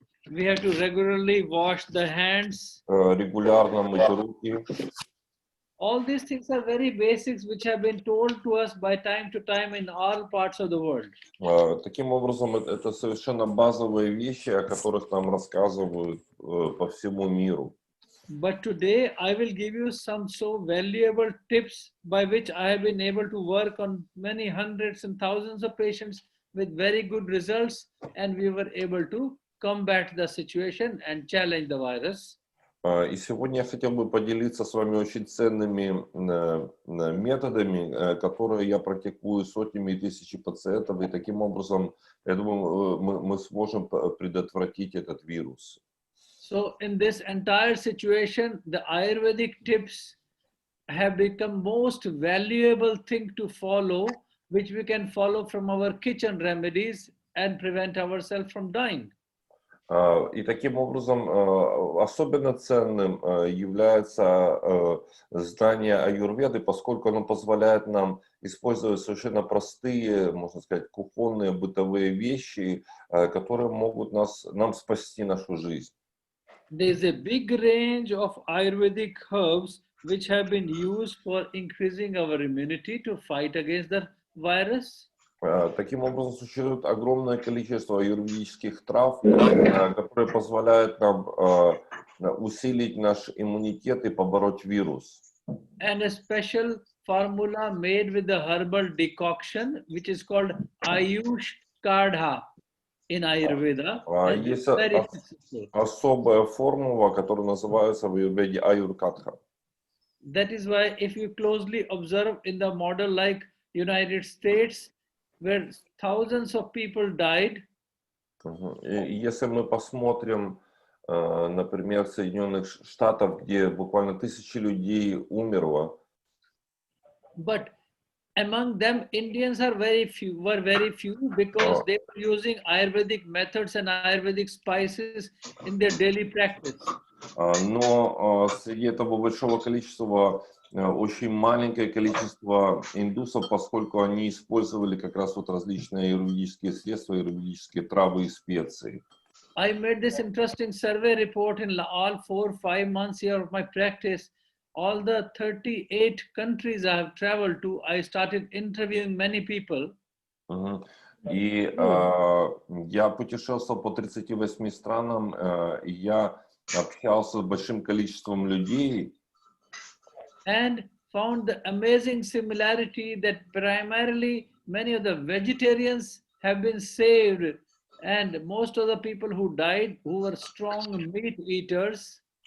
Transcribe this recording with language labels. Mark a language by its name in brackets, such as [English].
[English] We have to regularly wash the hands. [Russian] Регулярно мыть руки. [English] All these things are very basics, which have been told to us by time to time in all parts of the world. [Russian] Таким образом, это совершенно базовые вещи, о которых нам рассказывают по всему миру. [English] But today I will give you some so valuable tips by which I have been able to work on many hundreds and thousands of patients with very good results, and we were able to combat the situation and challenge the virus. [Russian] И сегодня я хотел бы поделиться с вами очень ценными методами, которые я практикую сотнями и тысячами пациентов, и таким образом, я думаю, мы сможем предотвратить этот вирус. [English] So in this entire situation, the Ayurvedic tips have become most valuable thing to follow, which we can follow from our kitchen remedies and prevent ourselves from dying. [Russian] И таким образом особенно ценным является знание аюрведы, поскольку оно позволяет нам использовать совершенно простые, можно сказать, кухонные бытовые вещи, которые могут нам спасти нашу жизнь. [English] There is a big range of Ayurvedic herbs which have been used for increasing our immunity to fight against the virus. [Russian] Таким образом, существует огромное количество аюрведических трав, которые позволяют нам усилить наш иммунитет и побороть вирус. [English] And a special formula made with the herbal decoction, which is called Ashwagandha in Ayurveda. And [Russian] Есть [English] very successful. [Russian] особая формула, которая называется в аюрведе Аюркатха. [English] That is why if you closely observe in the model like United States, where thousands of people died, [Russian] И если мы посмотрим, например, Соединенных Штатов, где буквально тысячи людей умерло, [English] but among them Indians were very few because they were using Ayurvedic methods and Ayurvedic spices in their daily practice. [Russian] но среди этого большого количества очень маленькое количество индусов, поскольку они использовали как раз вот различные аюрведические средства, аюрведические травы и специи. [English] I made this interesting survey report in all 4 or 5 months here of my practice. All the 38 countries I have traveled to, I started interviewing many people. [Russian] И я путешествовал по 38 странам, и я общался с большим количеством людей. [English] And found the amazing similarity that primarily many of the vegetarians have been saved, and most of the people who died, who were strong meat eaters.